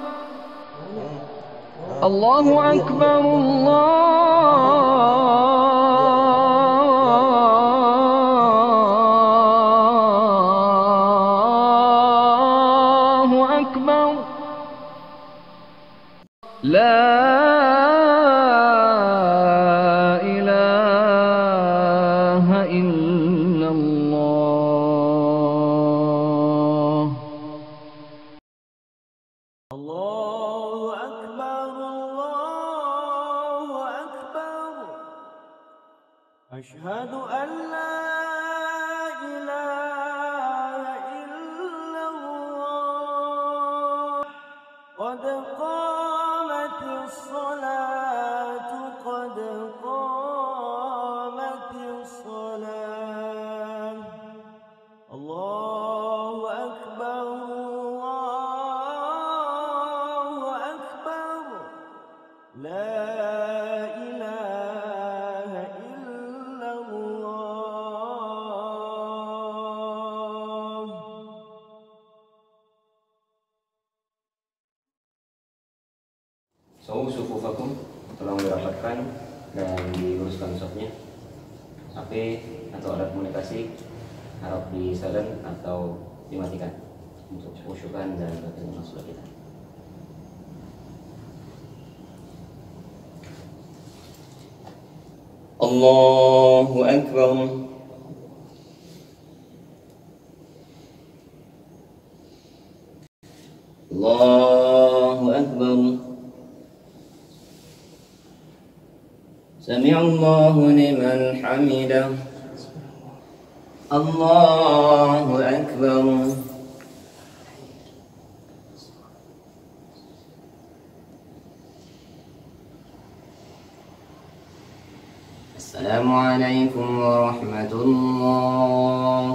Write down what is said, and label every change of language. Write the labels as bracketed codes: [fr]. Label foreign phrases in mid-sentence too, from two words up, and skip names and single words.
[ar] الله أكبر، الله أكبر، لا إله إلا الله. الله أكبر، الله أكبر. أشهد أن لا إله إلا الله. قد قامت الصلاة، قد قامت الصلاة. الله أكبر، الله أكبر. لا إله إلا الله. سووا صفوفكم, [id] tolong dirapatkan dan diluruskan safnya. HP atau alat komunikasi harap di silent atau dimatikan untuk khusyukan dan ketenangan sholat kita. [ar] الله أكبر. الله أكبر. سمع الله لمن حمده. الله أكبر. السلام عليكم ورحمة الله.